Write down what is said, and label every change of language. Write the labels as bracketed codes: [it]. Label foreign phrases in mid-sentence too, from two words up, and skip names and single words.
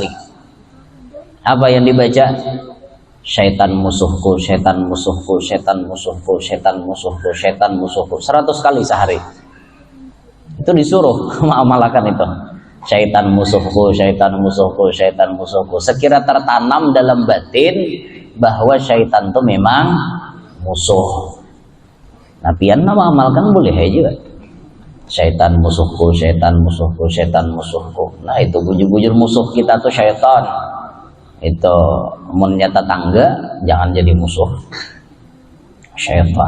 [id] Apa yang dibaca? Syaitan musuhku, syaitan musuhku, syaitan musuhku, syaitan musuhku, syaitan musuhku. 100 kali sehari. Itu disuruh mengamalkan itu. Syaitan musuhku, syaitan musuhku, syaitan musuhku. Sekira tertanam dalam batin bahwa syaitan itu memang musuh. Nah, pian mengamalkan boleh aja. Syaitan musuhku, syaitan musuhku, syaitan musuhku. Nah, itu bujur-bujur musuh kita tuh syaitan. Itu menyata tangga jangan jadi musuh syaitan.